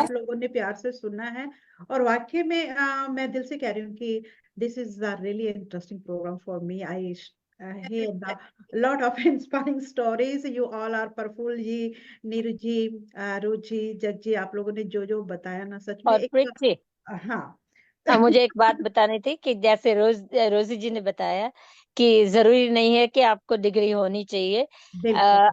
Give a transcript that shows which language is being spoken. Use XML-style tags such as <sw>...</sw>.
<hi>आप लोगों ने प्यार से सुनना है. और वाकई में मैं दिल से कह रही हूँ कि</hi> <en>This is a really interesting programme for me. I hear a lot of inspiring stories. You all are</en> <hi>Praful ji, Neeru जी, रुचि, जग जी, आप लोगों ने जो जो बताया ना, सच में और एक. प्रीत जी, हाँ मुझे एक बात बतानी थी कि जैसे रोजी जी ने बताया कि जरूरी नहीं है कि आपको डिग्री होनी चाहिए. बिल्कुल.</hi>